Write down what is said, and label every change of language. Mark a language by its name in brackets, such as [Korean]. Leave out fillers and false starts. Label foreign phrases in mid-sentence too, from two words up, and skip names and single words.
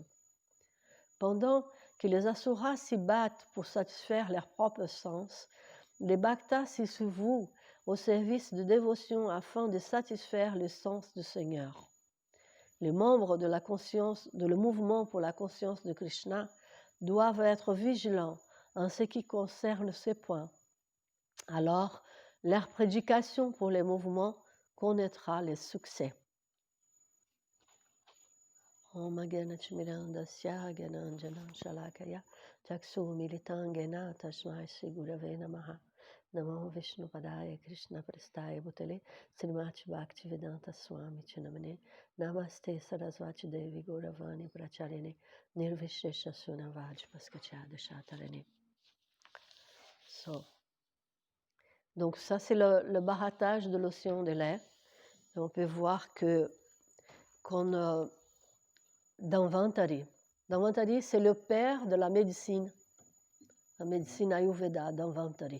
[French] Pendant que les Asuras s'y battent pour satisfaire leurs propres sens, les Bhaktas s'y vouent au service de dévotion afin de satisfaire le sens du Seigneur. Les membres de le mouvement pour la conscience de Krishna doivent être vigilants en ce qui concerne ces points. Alors, leur prédication pour les mouvements connaîtra le succès. [Sanskrit] Om Ganachmirandasya Gananjana Shalakaya Chaksu Militangena Tashmai Shri Gurave Namaha Namo Vishnupadaya Krishna Prestaya Bhutale Srimati Bhaktivedanta Swami Chinamane Namaste Sarasvati Devi Gauravani Pracharine Nirvishesha Sunavaj Paskachada Chatarane. [French] Donc ça c'est le baratage de l'océan de l'air. Et on peut voir que Dhanvantari, c'est le père de la médecine Ayurveda, Dhanvantari.